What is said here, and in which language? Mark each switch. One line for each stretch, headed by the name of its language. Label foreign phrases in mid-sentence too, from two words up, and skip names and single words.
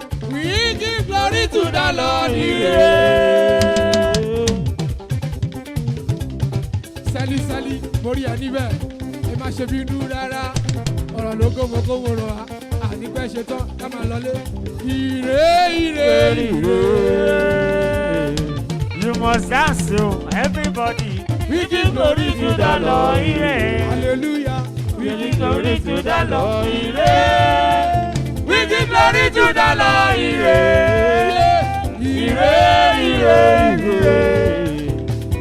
English: We give glory to the Lord.
Yoruba: Ire. Sẹ́lí, sẹ́lí, mo rí ẹ níbẹ̀. Ẹ má ṣe bínú rárá. Ọ̀rọ̀ ló kó mo kó mo rọ̀ wá. Àní pẹ́ ṣe tán, ká máa lọlé. Ire, ire, ire.
English: You must dance, oh, everybody. We give glory to the Lord.
Yoruba: Ire. Hallelujah.
English: We give glory to the Lord.
Yoruba: Ire.
English: We give glory to the Lord.
Yoruba: Ire. Ire, ire, ire.